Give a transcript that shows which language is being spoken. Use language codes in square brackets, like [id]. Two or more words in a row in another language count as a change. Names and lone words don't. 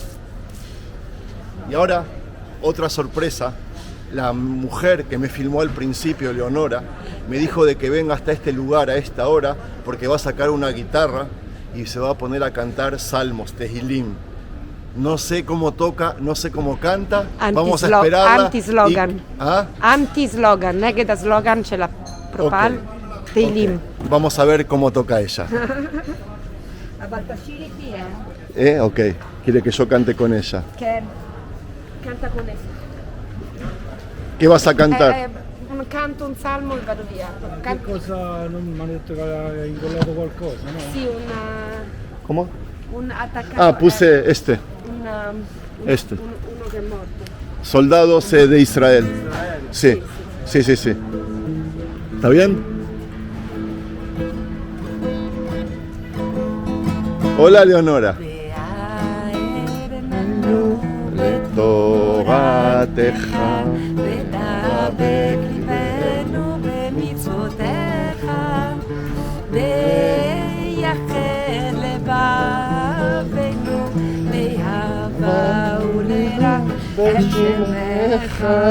[es] Y ahora, otra sorpresa. La mujer que me filmó al principio, Leonora, me dijo de que venga hasta este lugar a esta hora porque va a sacar una guitarra y se va a poner a cantar salmos, Tehilim. No sé cómo toca, no sé cómo canta. Vamos a esperarla. [he] Anti-slogan. Anti-slogan, naged הסלוגן של הפרופל, תהילים. Vamos a ver cómo toca ella. אבל תשאיר איתי, [es] Ok, quiere que yo cante con ella. כן, canta con eso. ¿Qué vas a cantar? [it] Canto un salmo e vado via. Che cosa, non mi hanno detto che ha incollato qualcosa, no? Sì, [es] ¿Cómo? [it] un attaccato. [es] Puse este. Este. [it] Uno che è morto. [es] Soldados de Israel. Sí, sí, sí, sí. ¿Está bien? Hola, Leonora. [he] לתורתך ודבק ליבנו במצוותיך ויחל לבבנו לאהבה ולרע את שמך